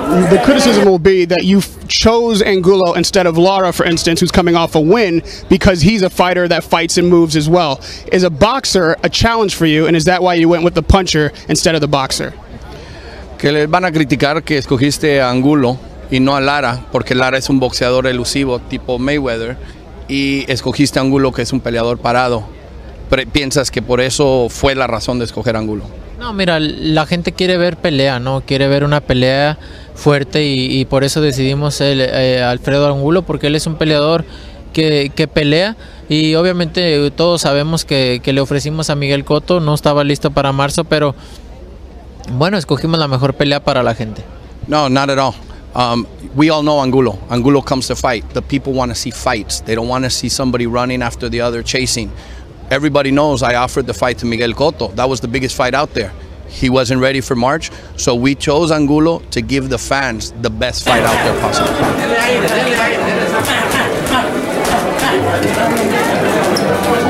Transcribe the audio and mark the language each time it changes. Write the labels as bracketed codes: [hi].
[en] The criticism will be that you chose Angulo instead of Lara, for instance, who's coming off a win, because he's a fighter that fights and moves as well. Is a boxer a challenge for you, and is that why you went with the puncher instead of the boxer? [es] Que le van a criticar que escogiste a Angulo y no a Lara, porque Lara es un boxeador elusivo tipo Mayweather y escogiste a Angulo, que es un peleador parado. ¿Piensas que por eso fue la razón de escoger a Angulo? No, mira, la gente quiere ver pelea, ¿no? Quiere ver una pelea fuerte y por eso decidimos Alfredo Angulo, porque él es un peleador que pelea y obviamente todos sabemos que le ofrecimos a Miguel Cotto, no estaba listo para marzo, pero bueno, escogimos la mejor pelea para la gente. [en] No, not at all. We all know Angulo. Angulo comes to fight. The people want to see fights. They don't want to see somebody running after the other, chasing. Everybody knows I offered the fight to Miguel Cotto. That was the biggest fight out there. He wasn't ready for March, so we chose Angulo to give the fans the best fight out there possible.